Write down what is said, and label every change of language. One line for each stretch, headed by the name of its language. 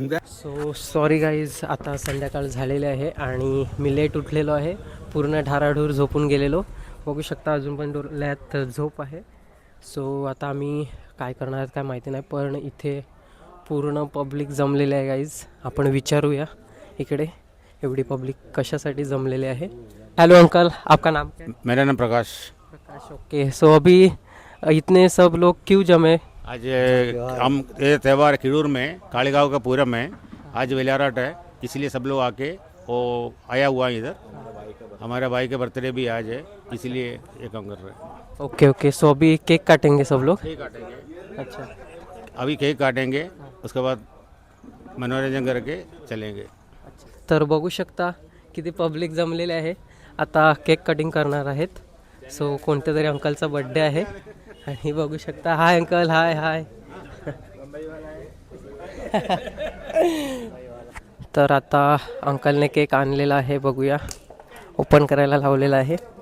Marathi: So sorry guys, आता संध्याकाळ झालेले आहे आणि मी लेट उठलेलो आहे. पूर्ण ढाराढूर झोपून गेलेलो. बघू शकता अजून पण डोळ्यात झोप आहे. सो आता आम्ही काय करणार आहेत काय माहिती नाही, पण इथे पूर्ण पब्लिक जमलेले आहे गाईज. आपण विचारूया इकडे एवढी पब्लिक कशासाठी जमलेले आहे.
Hindi: हेलो अंकल, आपका नाम क्या है? मेरा नाम प्रकाश. प्रकाश. ओके. सो अभी इतने सब लोग क्यों जमे? आज हम ये त्यौहार खिड़ूर में कालीगांव का पूरम में आज वेलाराट है, इसलिए सब लोग आके वो आया हुआ है इधर. हमारे भाई के बर्थडे भी आज है, इसलिए ये काम कर रहे हैं. Okay okay. सो अभी केक काटेंगे सब लोग? केक काटेंगे. अच्छा. अभी केक काटेंगे, उसके बाद मनोरंजन करके चलेंगे.
Marathi: तर बघू शकता किती पब्लिक जमलेले आहे. आता केक कटिंग करणार आहेत. सो कोणत्या तरी अंकलचा बड्डे आहे आणि बघू शकता. Hi uncle. हाय हाय. तर आता अंकलने केक आणलेला आहे, बघूया. ओपन करायला लावलेला आहे.